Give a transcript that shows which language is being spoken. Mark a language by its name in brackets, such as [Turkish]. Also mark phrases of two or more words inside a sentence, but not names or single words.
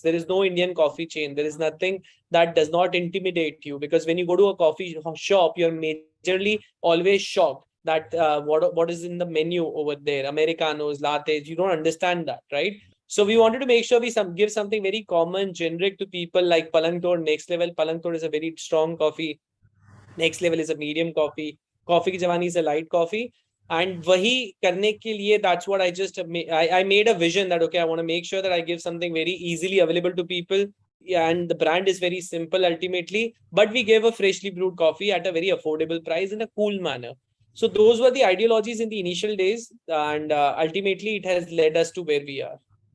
[English] There is no Indian coffee chain. There is nothing that does not intimidate you because when you go to a coffee shop, you're majorly always shocked that what is in the menu over there, Americanos, lattes. You don't understand that, right? So we wanted to make sure we give something very common, generic to people like Palangtor Next Level. Palangtor is a very strong coffee. Next level is a medium coffee. Coffee की जवानी is a light coffee. And [Hindi] वही करने के लिए [English] that's what I made a vision that okay, I want to make sure that I give something very easily available to people. Yeah, and the brand is very simple ultimately, but we gave a freshly brewed coffee at a very affordable price in a cool manner. So those were the ideologies in the initial days, and ultimately it has led us to where we are.